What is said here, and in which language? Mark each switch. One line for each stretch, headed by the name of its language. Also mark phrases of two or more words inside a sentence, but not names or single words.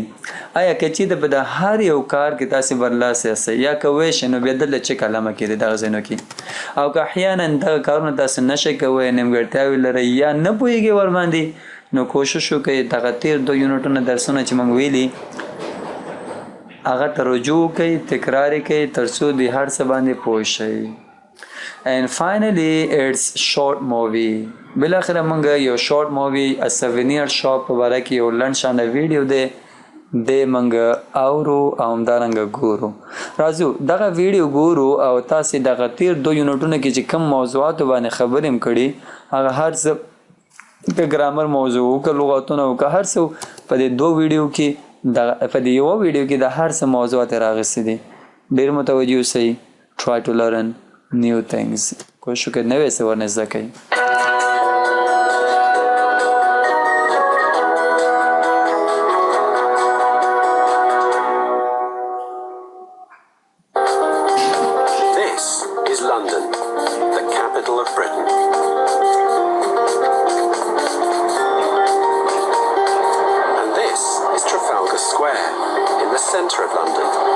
Pashto: آیا که چېرته په د هر یو کار کې تاسې برلاسه یاستئ یا کوی شئ نو بیا دلته چک علامه کړئ دغه ځایونو کې. او که احیانا دغه کارونه تاسو نشئ کوی، نیمګړتیاوې لرئ یا نه پوهېږئ ورباندې، نو کوشش وکړئ دغه تیر 2 یونټونه درسونه چې موږ ویلي هغه ته رجوع کوئ، تکرار یې کوئ تر څو د هر څه باندې پوه شئ.
English: And finally it's short movie.
Pashto: بالاخره موږ یو
English: short movie a souvenir shop
Pashto: په باره کې یو لنډ شانه ویډیو دی موږ اورو او همدارنګه ګورو. راځو دغه ویډیو ګورو او تاسې دغه تیر 2 یونټونو کې چې کوم موضوعاتو باندې خبرې هم کړي هغه هر څه که ګرامر موضوع که لغاتونه که هر څه په دې 2 ویډیو کې په دې یوه ویډیو کې د هر څه موضوعات راغستې دي. ډېر متوجه اوسئ.
English: try to learn new things.
Pashto: کوشش وکړئ نوې څه ورنه زده کړئ.
English: This is London, the capital of Britain. Square in the centre of London.